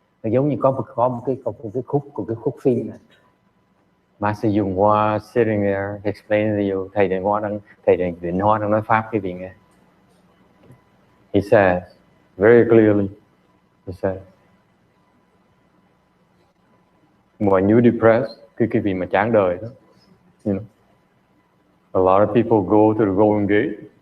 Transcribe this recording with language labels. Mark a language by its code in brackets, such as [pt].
[vi] Giống như có một cái khúc phim này. [en] Master YongHua sitting there explaining to you. [vi] Thầy Định Hoa đang nói pháp cái vị nghe. [en] He says very clearly. He says, when you depressed, [vi] cái vị mà chán đời đó, [en] you know, a lot of people go to the Golden Gate.